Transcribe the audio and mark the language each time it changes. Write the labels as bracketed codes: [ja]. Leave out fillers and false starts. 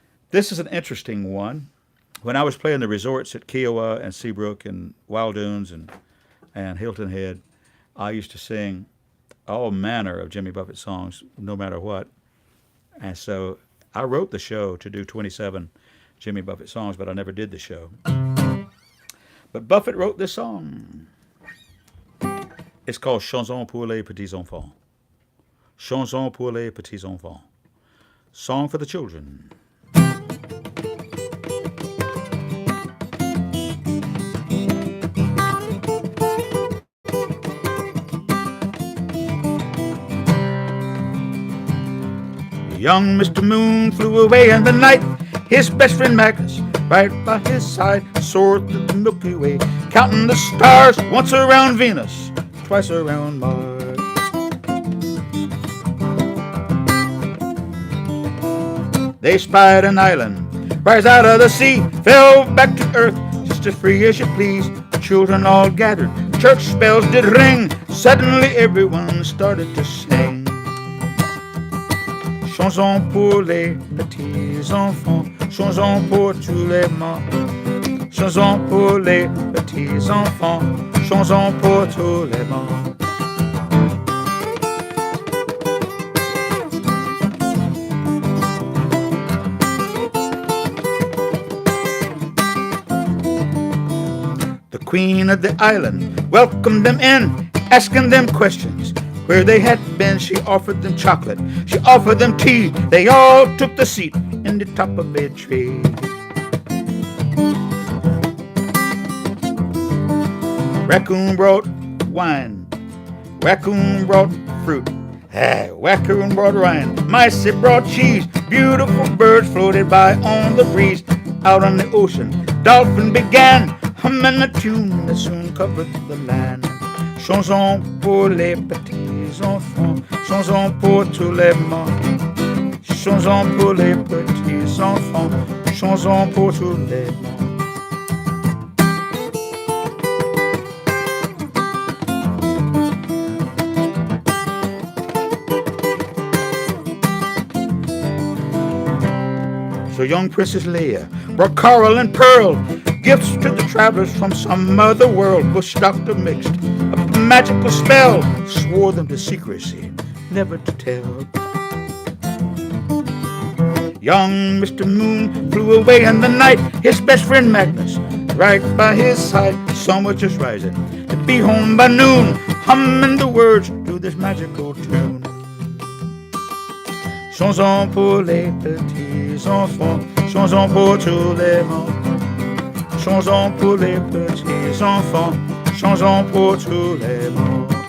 [en] This is an interesting one. When I was playing the resorts at Kiowa and Seabrook and Wild Dunes and Hilton Head, I used to sing all manner of Jimmy Buffett songs, no matter what. And so I wrote the show to do 27 Jimmy Buffett songs, but I never did the show. But Buffett wrote this song. It's called [fr] Chanson pour les petits enfants. Chanson pour les petits enfants. [en] Song for the children. Young Mr. Moon flew away in the night. His best friend Magnus, right by his side, soared through the Milky Way, counting the stars, once around Venus, twice around Mars. They spied an island, rise out of the sea, fell back to earth, just as free as you please. The children all gathered, church bells did ring, suddenly everyone started to sing. [fr] Chanson pour les petits enfants, chanson pour tous les morts. Chanson pour les petits enfants, chanson pour tous les morts. [en] The queen of the island welcomed them in, asking them questions. Where they had been, she offered them chocolate, she offered them tea. They all took the seat in the top of a tree. Raccoon brought wine, raccoon brought fruit, raccoon brought wine, mice brought cheese. Beautiful birds floated by on the breeze. Out on the ocean, dolphin began humming a tune that soon covered the land. [fr] Chanson pour les petits enfants, chanson pour tous les morts. Chanson pour les petits enfants, chanson pour tous les morts. [en] So young Princess Leia brought Carroll and Pearl, gifts to the travelers from some other world. Bush doctor mixed a magical spell, swore them to secrecy, never to tell. Young Mr. Moon flew away in the night, his best friend Magnus, right by his side. The sun was just rising to be home by noon, humming the words to this magical tune. [fr] Chanson pour les petits enfants, chanson pour tous les morts. Chanson pour les petits enfants, chanson pour tous les morts.